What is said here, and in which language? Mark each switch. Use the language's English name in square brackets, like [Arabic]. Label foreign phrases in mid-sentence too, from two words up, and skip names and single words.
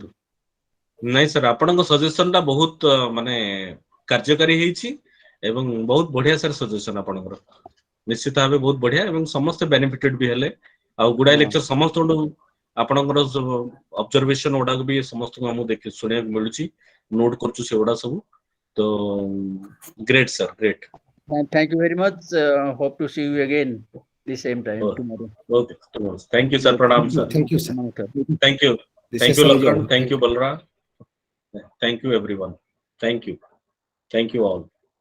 [Odia] ନାଇଁ ସାର୍, ଆପଣଙ୍କ ସଜେସନ ଟା ବହୁତ ମାନେ କାର୍ଯ୍ୟକାରୀ ହେଇଛି ଏବଂ ବହୁତ ବଢିଆ ସାର୍ ସଜେସନ ଆପଣଙ୍କର, ନିଶ୍ଚିତ ଭାବେ ବହୁତ ବଢିଆ ଏବଂ ସମସ୍ତେ ବେନିଫିଟେଡ ବି ହେଲେ। ଆଉ ଗୁଡାଏ ଲେକ୍ଚର ସମସ୍ତଙ୍କୁ ଆପଣଙ୍କର ଅବଜରଭେସନ ଗୁଡାକ ବି ସମସ୍ତଙ୍କୁ ଆମକୁ ଶୁଣିବାକୁ ମିଳୁଛି, ନୋଟ କରୁଛୁ ସେଗୁଡା ସବୁ। ତ ଗ୍ରେଟ୍ ସାର୍, ଗ୍ରେଟ୍। [English] Thank you very much. Hope to see you again the same time tomorrow. Okay, thank you sir. Pranam sir. Thank you sir. Thank you Lakhan. Thank you Balram. Thank you everyone. Thank you all.